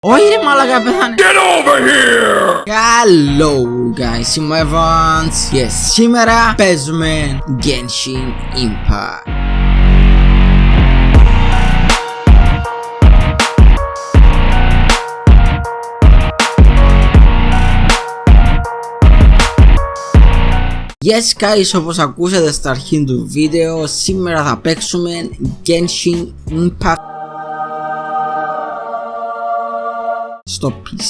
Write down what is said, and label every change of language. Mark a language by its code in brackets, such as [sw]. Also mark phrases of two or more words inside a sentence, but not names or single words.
[el] Όχι ρε μαλάκα πέθανε. [en] Get over here! Hello guys, [el] είμαι ο Evans. Yes, σήμερα παίζουμε Genshin Impact. [en] Yes guys, [el] όπως ακούσατε στα αρχή του βίντεο, σήμερα θα παίξουμε Genshin Impact στο PC.